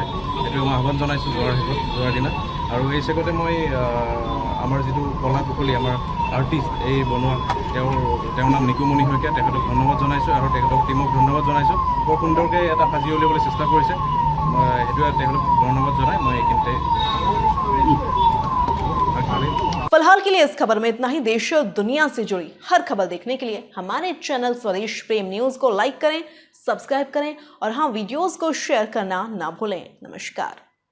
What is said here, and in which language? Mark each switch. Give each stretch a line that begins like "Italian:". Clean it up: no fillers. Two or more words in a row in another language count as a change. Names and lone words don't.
Assamese: সেইটো মই আহ্বান জনাইছোঁ যোৱাৰ দিনা। আৰু এই চেগতে মই আমাৰ যিটো কলা কুশলী, আমাৰ আৰ্টিষ্ট এই বনোৱা, তেওঁৰ নাম নিকুমণি শইকীয়া, তেখেতক ধন্যবাদ জনাইছোঁ আৰু তেখেতক টিমক ধন্যবাদ জনাইছোঁ। বৰ সুন্দৰকৈ এটা সাজি উলিয়াবলৈ চেষ্টা কৰিছে, সেইটোৱে তেখেতক ধন্যবাদ জনাই মই এইখিনিতে।
Hindi: फिलहाल के लिए इस खबर में इतना ही। देश और दुनिया से जुड़ी हर खबर देखने के लिए हमारे चैनल स्वदेश प्रेम न्यूज को लाइक करें, सब्सक्राइब करें और हाँ, वीडियोस को शेयर करना ना भूलें। नमस्कार।